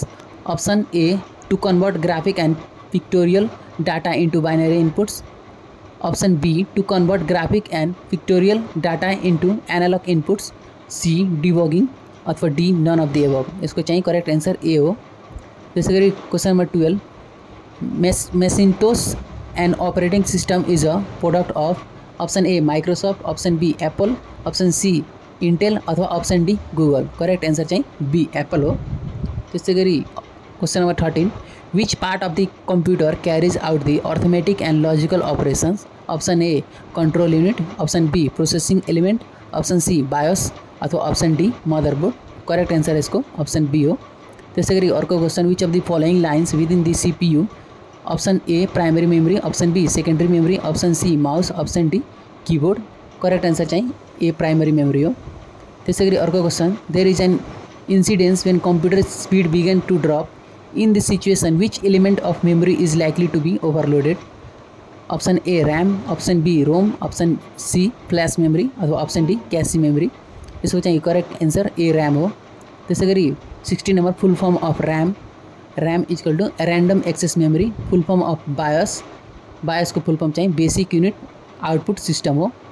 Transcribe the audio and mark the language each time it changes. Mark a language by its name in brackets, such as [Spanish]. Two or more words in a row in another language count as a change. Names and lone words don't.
[English] option A to convert graphic and pictorial data into binary inputs, option B to convert graphic and pictorial data into analog inputs, C debugging अथवा D none of the above। [Nepali] यसको चाहिँ [English] correct answer [Nepali] ए हो। त्यसै गरी [English] question number 12 Macintosh an operating system is a product of option A Microsoft, option B Apple, option C Intel अथवा option D Google। correct answer [Nepali] चाहिँ बी एप्पल हो। त्यसै गरी [English] question number 13 which part of the computer carries out the arithmetic and logical operations. option A control unit, option B processing element, option C BIOS अथवा option D motherboard। correct answer यसको option B [Nepali] हो। त्यसै गरी अर्को [English] question which of the following lines within the CPU. option A primary memory, option B secondary memory, option C mouse, option D keyboard. correct answer [Nepali] चाहिँ [English] A primary memory [Nepali] हो। त्यसै गरी अर्को [English] question there is an incidence when computer speed begin to drop in the situation which element of memory is likely to be overloaded. option A RAM, option B ROM, option C flash memory अथवा option D cache memory। [Nepali] यसको चाहिँ [English] correct answer A RAM [Nepali] हो। त्यसै गरी 16 नम्बर [English] full form of RAM, RAM equal to random access memory. full form of BIOS, बायसको full form चाहिँ basic unit output system हो।